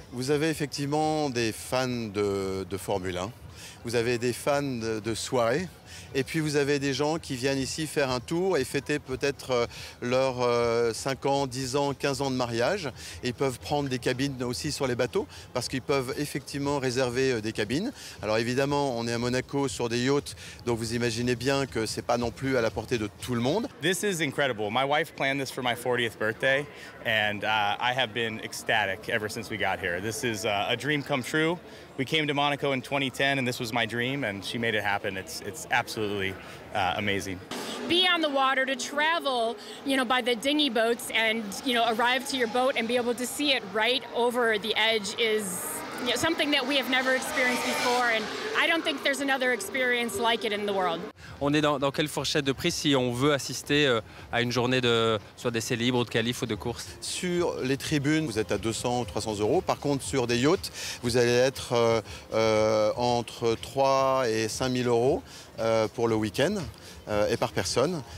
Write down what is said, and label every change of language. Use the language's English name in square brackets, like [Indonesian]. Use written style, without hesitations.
[French] Vous avez effectivement des fans de Formule 1, vous avez des fans de soirée, et puis vous avez des gens qui viennent ici faire un tour et fêter peut-être leurs 5 ans, 10 ans, 15 ans de mariage. Et ils peuvent prendre des cabines aussi sur les bateaux parce qu'ils peuvent effectivement réserver des cabines. Alors évidemment, on est à Monaco sur des yachts, donc vous imaginez bien que c'est pas non plus à la portée de tout le monde. [English] This is incredible. My wife planned this for my 40th birthday, and I have been ecstatic ever since we got here. This is a dream come true. We came to Monaco in 2010, and this was my dream, and she made it happen. It's absolutely amazing. Be on the water, to travel, by the dinghy boats and, arrive to your boat and be able to see it right over the edge is something that we have never experienced before, and I don't think there's another experience like it in the world. [French] On est dans quelle fourchette de prix si on veut assister à une journée de soit d'essai libre ou de qualif ou de course? Sur les tribunes, vous êtes à 200 ou 300 euros. Par contre, sur des yachts, vous allez être entre 3 et 5 000 euros pour le week-end et par personne.